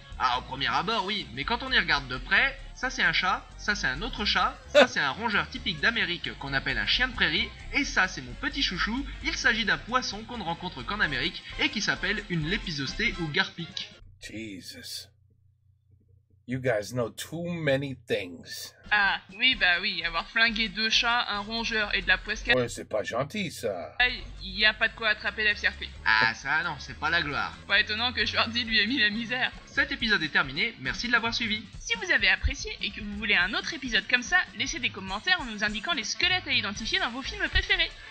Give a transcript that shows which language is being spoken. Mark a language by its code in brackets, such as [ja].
[fr] Ah, au premier abord, oui, mais quand on y regarde de près, ça c'est un chat, ça c'est un autre chat, ça c'est un rongeur typique d'Amérique qu'on appelle un chien de prairie, et ça c'est mon petit chouchou, il s'agit d'un poisson qu'on ne rencontre qu'en Amérique et qui s'appelle une lépisostée ou garpic. [en] Jesus. You guys know too many things. [fr] Ah, oui, bah oui, avoir flingué 2 chats, un rongeur et de la poiscaille, Ouais, c'est pas gentil ça. y a pas de quoi attraper la fierté. Ah ça non, c'est pas la gloire. Pas étonnant que Schwarzy lui ait mis la misère. Cet épisode est terminé, merci de l'avoir suivi. Si vous avez apprécié et que vous voulez un autre épisode comme ça, laissez des commentaires en nous indiquant les squelettes à identifier dans vos films préférés.